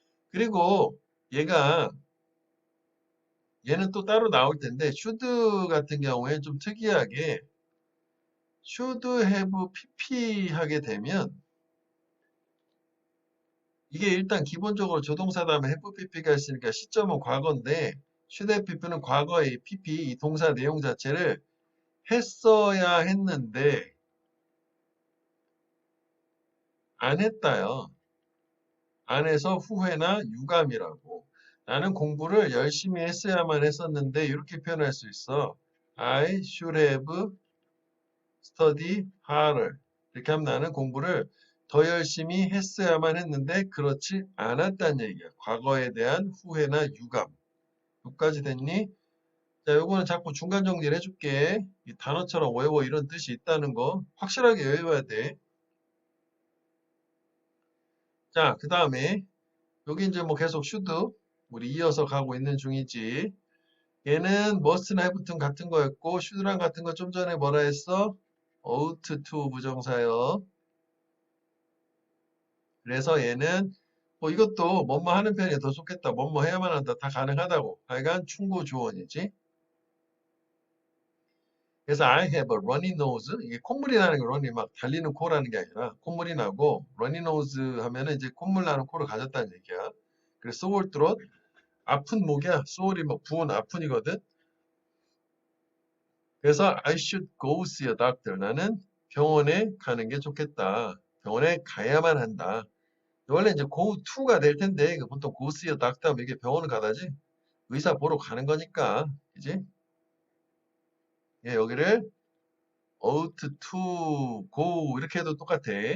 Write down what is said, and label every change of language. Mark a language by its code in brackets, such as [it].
[ko] 그리고 얘는 또 따로 나올 텐데 should 같은 경우에 좀 특이하게 should have pp 하게 되면 이게 일단 기본적으로 조동사 다음에 have pp가 있으니까 시점은 과거인데 should have pp는 과거의 pp 이 동사 내용 자체를 했어야 했는데 안 했다요. 안 해서 후회나 유감이라고. 나는 공부를 열심히 했어야만 했었는데 이렇게 표현할 수 있어. [en] I should have studied harder. [ko] 이렇게 하면 나는 공부를 더 열심히 했어야만 했는데 그렇지 않았다는 얘기야. 과거에 대한 후회나 유감. 여기까지 됐니? 자, 요거는 자꾸 중간 정리를 해줄게. 이 단어처럼 외워 이런 뜻이 있다는 거 확실하게 외워야 돼. 자, 그 다음에 여기 이제 뭐 계속 should 우리 이어서 가고 있는 중이지. 얘는 must나 have랑 같은 거였고 should랑 같은 거 좀 전에 뭐라 했어? [en] ought to 부정사요. [ko] 그래서 얘는 뭐 이것도 뭐뭐 하는 편이 더 좋겠다. 뭐뭐 해야만 한다. 다 가능하다고. 하여간 충고 조언이지. 그래서 [en] I have a runny nose. [ko] 이게 콧물이 나는 게 run이 막 달리는 코라는 게 아니라 콧물이 나고 runny nose 하면은 이제 콧물 나는 코를 가졌다는 얘기야. 그래서 sore throat 아픈 목이야. sore이 뭐 부은 아픈이거든. 그래서 [en] I should go see a doctor. [ko] 나는 병원에 가는 게 좋겠다. 병원에 가야만 한다. 원래 이제 go to가 될 텐데 보통 [en] go see a doctor [ko] 하면 이게 병원을 가다지. 의사 보러 가는 거니까. 그지? 예, 여기를 [en] ought to go [ko] 이렇게 해도 똑같아.